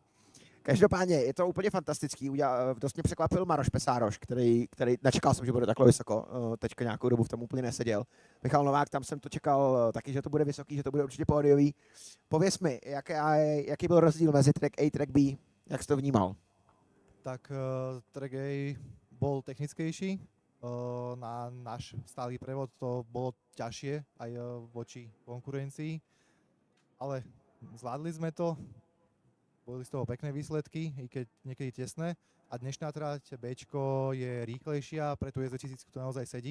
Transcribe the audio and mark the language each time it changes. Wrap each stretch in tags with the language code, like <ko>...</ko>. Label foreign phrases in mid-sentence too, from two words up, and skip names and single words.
<cs>Každopádně je to úplně fantastický. Dost mě překvapil Maroš Pesároš, který nečekal jsem, že bude takhle vysoko. Teďka nějakou dobu v tom úplně neseděl. Michal Novák, tam jsem to čekal taky, že to bude vysoký, že to bude určitě pódiový. Pověz mi, jaký byl rozdíl mezi track A a track B? Jak jsi to vnímal?</cs> <sk>Tak track A bol technickejší. Na náš stály prevod to bolo ťažšie aj voči konkurencii. Ale zvládli sme to. Boli z toho pekné výsledky, i keď niekedy tesné. A dnešná trať Bčko je rýchlejšia, pre tú S2000 to naozaj sedí.</sk>